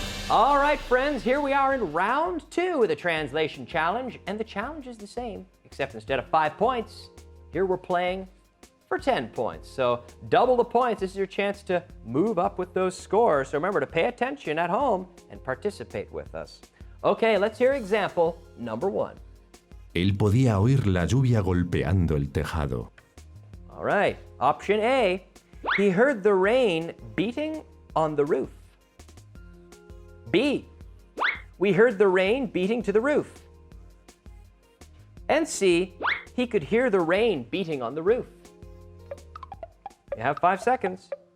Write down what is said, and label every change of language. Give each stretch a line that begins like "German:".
English: All right, friends, here we are in round 2 of the translation challenge, and the challenge is the same, except instead of 5 points, here we're playing for 10 points. So double the points. This is your chance to move up with those scores. So remember to pay attention at home and participate with us. Okay, let's hear example number 1.
Spanish: Él podía oír la lluvia golpeando el tejado.
English: All right, option A, he heard the rain beating on the roof. B, we heard the rain beating to the roof. And C, he could hear the rain beating on the roof. You have 5 seconds.